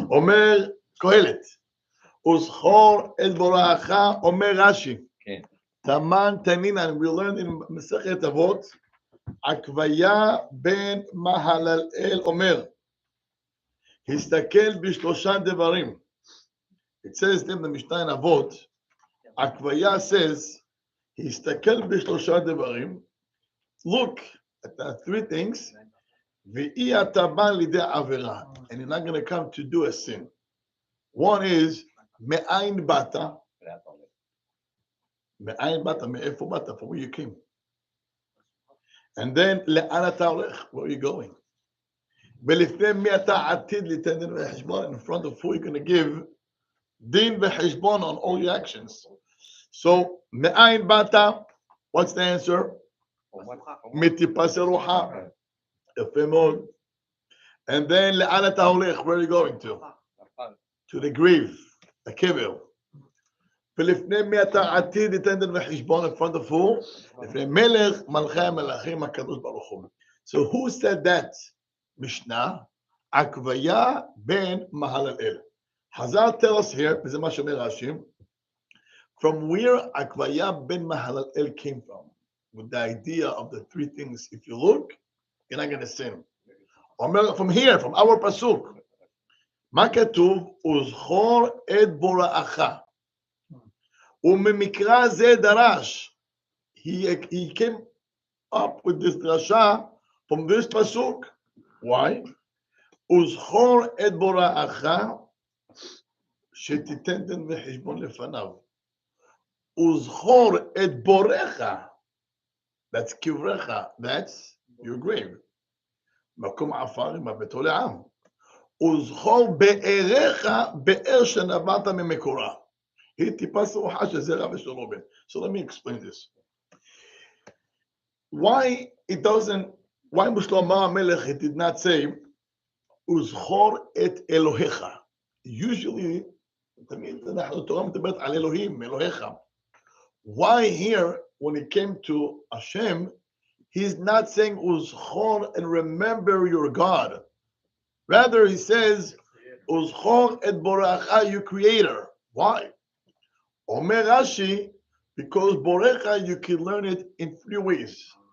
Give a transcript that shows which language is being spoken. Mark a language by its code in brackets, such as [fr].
[he] אומר קהלת, וזכור את בוראך, אומר רש"י. תמן תנינן, [en] we learned in [he] מסכת אבות, עקביה בן מהללאל אומר, הסתכל בשלושה דברים. [en] It says in the Mishnah in Avot, Akvaya says, [he] הסתכל בשלושה דברים, [en] look at the three things, [he] ואי אתה בא לידי עבירה, [en] and you're not going to come to do a sin. One is, [he] מאין באת? מאין באת? מאיפה באת? [en] From where you came. And then, [he] לאן אתה הולך? [en] Where are you going? [he] ולפני מי אתה עתיד ליתן דין וחשבון? [en] In front of who you're going to give דין וחשבון on all your actions. So, [he] מאין באת? [en] What's the answer? [he] מטיפס רוחה. יפה מאוד. [en] And then, [he] לאן אתה הולך? [en] Where are you going to? To the grave, the קבר. [he] ולפני מי אתה עתיד ליתן דין וחשבון? [en] In front of who? [he] לפני מלך מלכי המלכים הקדוש ברוך הוא. [en] So, who said that? Mishnah, Akvaya ben Mahalalel. Hazal tell us here, [he] וזה מה שאומר רש"י, [en] from where Akvaya ben Mahalalel came from, with the idea of the three things. If you look, you're not going to sin. From here, from our pasuk, [he] מה כתוב? וזכור את בוראך. וממקרא זה דרש. [en] He came up with this drasha from this pasuk. Why? [he] Uzchor et boracha שתיתן דין וחשבון לפניו. וזכור את בורך, that's קברך, [en] that's your grave. [he] מקום עפר עם הביתו לעם. וזכור באריך, באר שנבעת ממקורה. היא טיפה סרוחה של זרע ושל בן. [en] So let me explain this. Why בשלמה המלך it did not say, [he] וזכור את אלוהיך. Usually, תמיד אנחנו תורה מדברת על אלוהים, אלוהיך. [en] Why here, when it came to Hashem, he's not saying uzchor and remember your God. Rather, he says [he] uzchor et borecha, [en] your creator. Why? Omer Rashi, because borecha you can learn it in 3 ways.